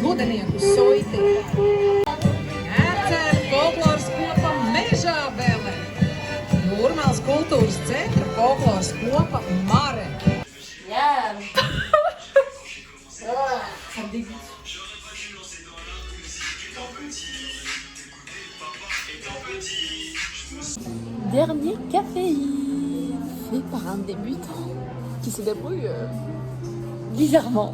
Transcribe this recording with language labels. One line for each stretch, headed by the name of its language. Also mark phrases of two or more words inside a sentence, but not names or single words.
Latvian: bērniem uz soitiem. Ērcēra folkloras kopa Mežābele. Jūrmālas kultūras centra folkloras kopa Mare.
French: Dernier café fait par un débutant qui se débrouille bizarrement.